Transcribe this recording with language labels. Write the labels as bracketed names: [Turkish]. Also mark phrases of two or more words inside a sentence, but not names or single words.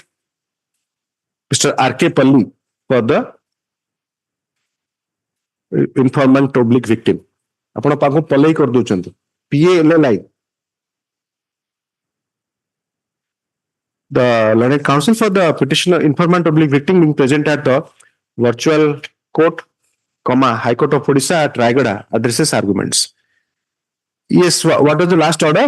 [English] Mr. R.K. Palli for the informant oblique victim. [Odia] ଆପଣ ପାଖକୁ ପଲେଇ କରି ଦଉଛନ୍ତି PALLI. [English] The learned counsel for the petitioner informant oblique victim being present at the virtual court, High Court of Orissa at Raigada addresses arguments. Yes, what was the last order?